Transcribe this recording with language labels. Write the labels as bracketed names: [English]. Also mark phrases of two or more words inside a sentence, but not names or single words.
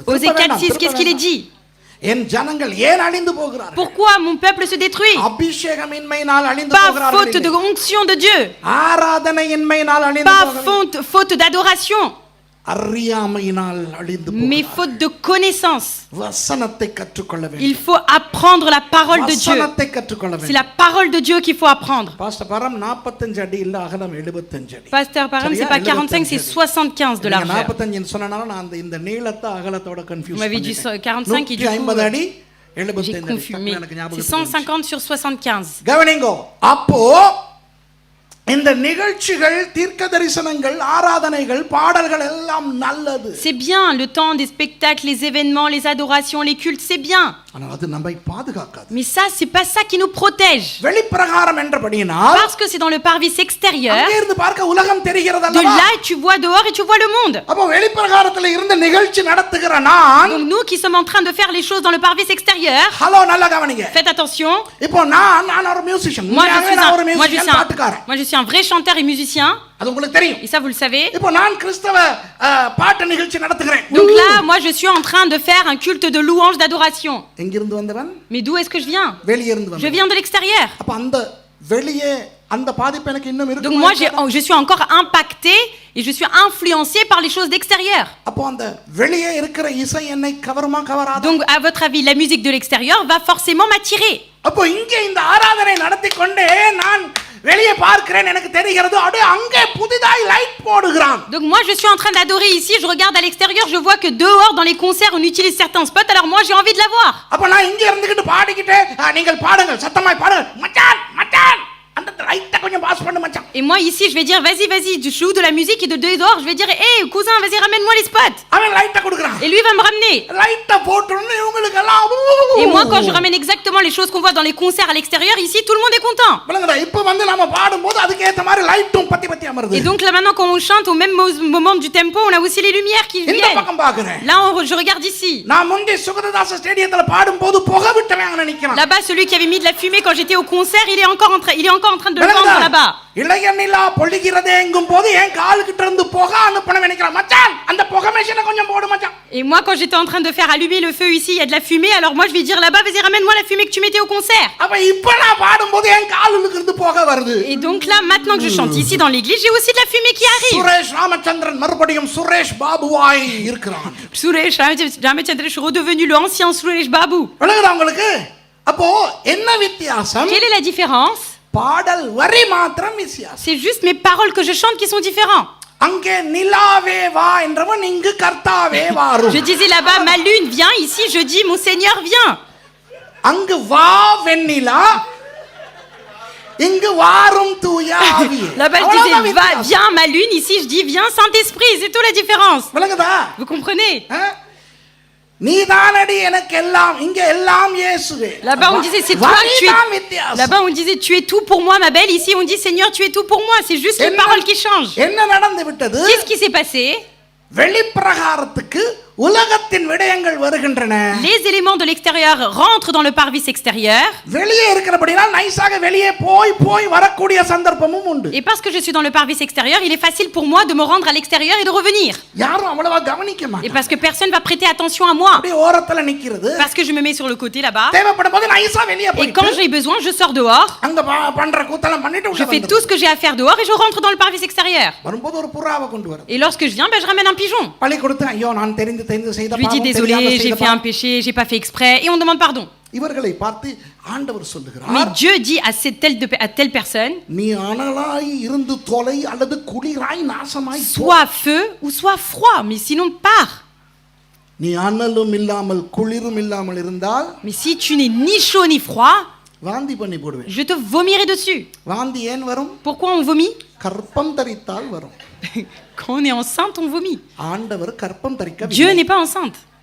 [French] Osée 4:6, qu'est-ce qu'il est dit? [Tamil] என் ஜனங்கள் ஏன் அழிந்து போகிறார்கள்? [French] Pourquoi mon peuple se détruit? [Tamil] அபிஷேகமின்மையினால் அழிந்து [French] Pas [Tamil] போகிறார்கள். [French] faute de onction de Dieu, [Tamil] ஆராதனையின்மையினால் அழிந்து [French] pas [Tamil] போகிறார்கள். [French] faute d'adoration, [Tamil] அறியாமையினால் அழிந்து [French] mais [Tamil] போகிறார்கள். [French] faute de connaissance. [Tamil] வசனத்தை கற்றுக்கொள்ள [French] Il [Tamil] வேண்டும். [French] faut apprendre la parole de Dieu. [Tamil] வசனத்தை கற்றுக்கொள்ள [French] C'est [Tamil] வேண்டும். [French] la parole de Dieu qu'il faut apprendre. [Tamil] பாஸ்டர் பரம் 45 அடி இல்ல, அகலம் 75 அடி. [French] Pasteur Param, c'est pas 45, c'est 75 de largeur. [Tamil] 45 சொன்னனால நான் அந்த இந்த நீளத்தை அகலத்தோட கன்ஃபியூஸ் [French] Vous m'avez dit [Tamil] பண்ணிட்டேன். [French] 45 et du coup [Tamil] 150 அடி [French] j'ai [Tamil] 75 அடி. [French] confus. Mais [Tamil] எனக்கு [French] c'est [Tamil] ஞாபகம் [French] 150 sur 75. [Tamil] கவனிங்கோ. அப்போ இந்த நிகழ்ச்சிகள், தீர்க்க தரிசனங்கள், ஆராதனைகள், பாடல்கள் எல்லாம் நல்லது. [French] C'est bien le temps des spectacles, les événements, les adorations, les cultes, c'est bien. [Tamil] ஆனால் அது நம்மை பாதுகாக்காது. [French] Mais ça, c'est pas ça qui nous protège. [Tamil] வெளிப்பிரகாரம் என்றபடியினால் [French] Parce que c'est dans le parvis extérieur. [Tamil] அங்கே இருந்து பார்க்க உலகம் தெரிகிறது [French] De [Tamil] அல்லவா? [French] là, tu vois dehors et tu vois le monde. [Tamil] அப்போ வெளிப்பிரகாரத்துல இருந்து நிகழ்ச்சி நடத்துகிற நான், [French] Donc nous qui sommes en train de faire les choses dans le parvis extérieur, [Tamil] ஹலோ நல்லா கவனிங்க. [French] faites attention. [Tamil] இப்போ நான் ஒரு மியூசிஷியன். [French] Moi, je suis [Tamil] நான் ஒரு [French] un, [Tamil] மியூசிஷியன், பாட்டுக்காரன். [French] moi, je suis un vrai chanteur et musicien. [Tamil] அது உங்களுக்கு தெரியும். [French] Et ça, vous le savez. [Tamil] இப்போ நான் கிறிஸ்தவ பாட்டு நிகழ்ச்சி நடத்துகிறேன். [French] Donc là, moi, je suis en train de faire un culte de louange, d'adoration. [Tamil] எங்கிருந்து வந்தவன்? [French] Mais d'où est-ce que je viens? [Tamil] வெளியே இருந்து [French] Je [Tamil] வந்தவன். [French] viens de l'extérieur. [Tamil] அப்ப அந்த வெளியே அந்த பாதிப்பு எனக்கு இன்னும் இருக்கு. [French] Donc moi, je suis encore impacté et je suis influencé par les choses d'extérieur. [Tamil] அப்போ அந்த வெளியே இருக்கிற இசை என்னை கவருமா கவராதா? [French] Donc, à votre avis, la musique de l'extérieur va forcément m'attirer. [Tamil] அப்போ இங்கே இந்த ஆராதனை நடத்தி கொண்டே நான் வெளியே பார்க்கிறேன், எனக்கு தெரிகிறது அப்படியே அங்கே புதிதாய் லைட் போடுகிறான். [French] Donc moi, je suis en train d'adorer ici, je regarde à l'extérieur, je vois que dehors, dans les concerts, on utilise certains spots, alors moi, j'ai envie de la voir. [Tamil] அப்ப நான் இங்க இருந்துகிட்டு பாடிக்கிட்டே நீங்கள் பாடுங்கள், சத்தமாய் பாடுங்கள், மச்சான் மச்சான் அந்த லைட்டை கொஞ்சம் பாஸ் பண்ணு மச்சான். [French] Et moi, ici, je vais dire, vas-y, je joue de la musique et de dehors, je vais dire, hé, cousin, vas-y, ramène-moi les spots. [Tamil] அவன் லைட்டை கொடுக்குறான். [French] Et lui va me ramener. [Tamil] லைட்டை போட்டுன்னு இவங்களுக்கு எல்லாம் [French] Et moi, quand je ramène exactement les choses qu'on voit dans les concerts à l'extérieur, ici, tout le monde est content. [Tamil] விளங்குதா? இப்ப வந்து நாம பாடும்போது அதுக்கு ஏத்த மாதிரி லைட்டும் பத்தி பத்தி அமருது. [French] Et donc là, maintenant, quand on chante, au même moment du tempo, on a aussi les lumières qui [Tamil] இந்த [French] viennent. [Tamil] பக்கம் பாக்குறேன். [French] Là, je regarde ici. [Tamil] நான் முந்தி சுகததாச ஸ்டேடியத்துல பாடும்போது புகை விட்டவன் அங்க நிக்கிறான். [French] Là-bas, celui qui avait mis de la fumée quand j'étais au concert, il est encore en train de le vendre là-bas. [Tamil] இளைய நிலா பொழிகிறதே எங்கும் போது என் கால் கிட்ட இருந்து புகை அனுப்பணும் நினைக்கிறான். மச்சான் அந்த புகை மெஷினை கொஞ்சம் போடு மச்சான். [French] Et moi, quand j'étais en train de faire allumer le feu ici, il y a de la fumée, alors moi, je vais dire là-bas, vas-y, ramène-moi la fumée que tu mettais au concert. [Tamil] அப்ப இப்ப நான் பாடும்போது என் காலுக்கு இருந்து புகை வருது. [French] Et donc là, maintenant que je chante ici dans l'église, j'ai aussi de la fumée qui arrive. [Tamil] சுரேஷ் ராமச்சந்திரன் மறுபடியும் சுரேஷ் பாபுவாய் இருக்கிறான். [French] Suresh Ramachandra, je suis redevenu le ancien Suresh Babu. [Tamil] விளங்குதா உங்களுக்கு? அப்போ என்ன வித்தியாசம்? [French] Quelle est la différence? [Tamil] பாடல் வரி மாத்திரம் வித்தியாசம். [French] C'est juste mes paroles que je chante qui sont différentes. [Tamil] அங்கே நிலாவே வா என்றவன் இங்கு கர்த்தாவே வாரும். [French] Je disais là-bas, ma lune vient, ici je dis, mon Seigneur vient. [Tamil] அங்கு வா வெண்ணிலா, இங்கு வாரும் தூய ஆவியே. [French] Là-bas, je disais, viens ma lune. Ici, je dis, viens Saint-Esprit. C'est tout la différence. [Tamil] விளங்குதா? [French] Vous comprenez? [Tamil] நீதானடி எனக்கு எல்லாம், இங்க எல்லாம் இயேசுவே. [French] Là-bas, on disait, c'est toi que tu es. Là-bas, on disait, tu es tout pour moi, ma belle. Ici, on dit, Seigneur, tu es tout pour moi. C'est juste les paroles qui changent. [Tamil] என்ன நடந்து விட்டது? [French] Qu'est-ce qui s'est passé? [Tamil] வெளிப்பிரகாரத்துக்கு உலகத்தின் விடயங்கள் வருகின்றன. [French] Les éléments de l'extérieur rentrent dans le parvis extérieur. [Tamil] வெளியே இருக்கிறபடியால் நைஸாக வெளியே போய் வரக்கூடிய சந்தர்ப்பமும் உண்டு. [French] Et parce que je suis dans le parvis extérieur, il est facile pour moi de me rendre à l'extérieur et de revenir. [Tamil] யாரும் அவ்வளவா கவனிக்க [French] Et [Tamil] மாட்டாங்க. [French] parce que personne va prêter attention à moi. [Tamil] அப்படியே ஓரத்துல நிக்கிறது. [French] Parce que je me mets sur le côté là-bas. [Tamil] தேவைப்படும்போது நைஸா வெளியே [French] Et quand j'ai besoin, je sors dehors. [Tamil] அங்க பண்ற கூத்தெல்லாம் பண்ணிட்டு [French] Je fais tout ce que j'ai à faire dehors et je rentre dans le parvis extérieur. [Tamil] வரும்போது ஒரு புறாவை கொண்டு வர. [French] Et lorsque je viens, je ramène un pigeon. [Tamil] பழி கொடுத்து ஐயோ நான் தெரிந்து செய்த [French] Je lui dis désolé, j'ai fait un péché, j'ai pas fait exprès, et on demande pardon. [Tamil] இவர்களை பார்த்து ஆண்டவர் சொல்லுகிறார். [French] Mais Dieu dit à telle personne, [Tamil] நீ அனலாய் இருந்து தொலை அல்லது குளிராய் நாசமாய் போ. [French] sois feu ou sois froid, mais sinon pars. [Tamil] நீ அனலும் இல்லாமல் குளிரும் இல்லாமல் இருந்தால் [French] Mais si tu n'es ni chaud ni froid, [Tamil] வாந்தி பண்ணி போடுவேன். [French] je te vomirai dessus. [Tamil] வாந்தி ஏன் வரும்? [French] Pourquoi on vomit? [Tamil] கற்பம் தரித்தால் வரும். [French] Quand on est enceinte, on vomit. [Tamil] ஆண்டவர் கற்பம் தரிக்க [French] Dieu n'est pas enceinte.